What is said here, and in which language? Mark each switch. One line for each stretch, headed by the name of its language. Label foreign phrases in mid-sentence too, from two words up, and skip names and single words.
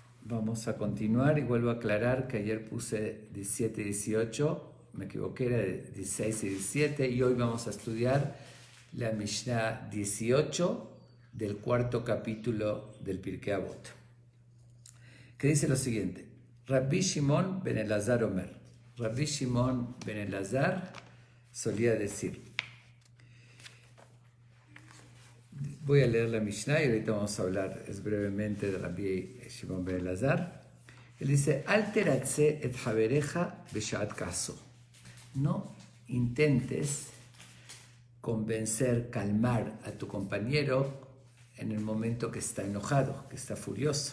Spanish: Vamos a continuar y vuelvo a aclarar que ayer puse 17 y 18, me equivoqué, era de 16 y 17, y hoy vamos a estudiar la Mishnah 18 del cuarto capítulo del Pirkei Avot, que dice lo siguiente:
Hebrew: רבי שמעון בן אלעזר אומר.
Spanish: Rabbi Shimon ben Elazar solía decir. Voy a leer la Mishnah y ahorita vamos a hablar brevemente de Rabbi Shimon ben Elazar. Él dice:
Hebrew: אל תרצה את חברך בשעת כעסו.
Spanish: No intentes convencer, calmar a tu compañero en el momento que está enojado, que está furioso.